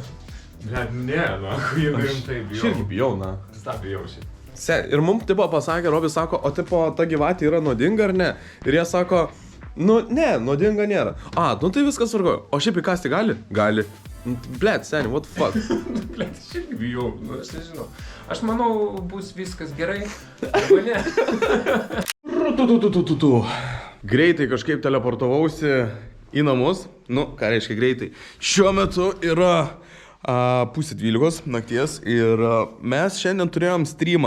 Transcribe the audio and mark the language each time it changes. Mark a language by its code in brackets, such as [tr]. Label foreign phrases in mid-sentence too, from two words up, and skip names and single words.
[lt] Bet ne, nu, jeigu rimtai Aš irgi bijau, na. Vis tą bijau šiaip. Ir mums tipo pasakė, Robis sako, o tipo ta gyvatė yra nuodinga ar ne? Ir jie sako, nu ne, nuodinga nėra. A, nu tai viskas svarbu. O šiaip įkasti gali? Gali. Blet, seniai, [en] what the fuck? [lt] Blet, aš irgi bijau, nu aš nežinau. Aš manau, bus viskas gerai, arba ne. Greitai kažkaip teleportavausi į namus. Nu, ką reiškia greitai? Šiuo metu yra 11:30 nakties ir mes šiandien turėjom streamą.